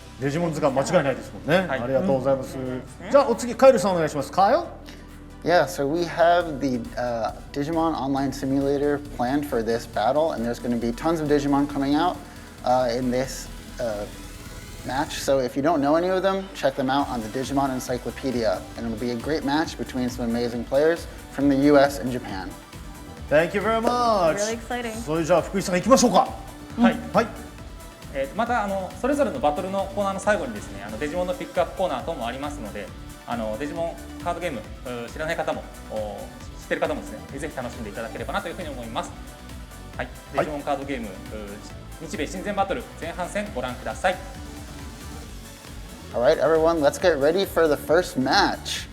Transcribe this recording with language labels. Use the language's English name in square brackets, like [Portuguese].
[Japanese] デジモン図鑑間違いないですもんね。ありがとうございます。じゃあお次カイルさんお願いします。 [English] Kyle? Yeah, so we have the Digimon Online Simulator planned for this battle, and there's going to be tons of Digimon coming out in this match. So if you don't know any of them, check them out on the Digimon Encyclopedia, and it'll be a great match between some amazing players from the US and Japan. Thank you very much. Really exciting. [Japanese] それじゃあ福井さん行きましょうか。はい。はい。またそれぞれのバトルのコーナーの最後にですね、デジモンのピックアップコーナー等もありますので、デジモンカードゲーム知らない方も知ってる方もですね、ぜひ楽しんでいただければなというふうに思います。はい、デジモンカードゲーム日米親善バトル前半戦ご覧ください。 [English] All right, everyone, let's get ready for the first match.